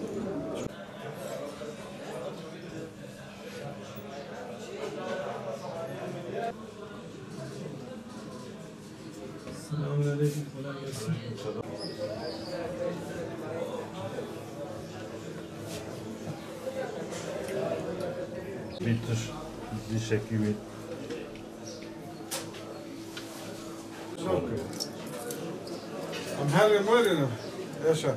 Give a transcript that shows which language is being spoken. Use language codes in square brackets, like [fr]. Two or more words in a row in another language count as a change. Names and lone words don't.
[ar] السلام عليكم [tr] kolay gelsin. Bitir. Diş ekibi. عم حرم وين يا شا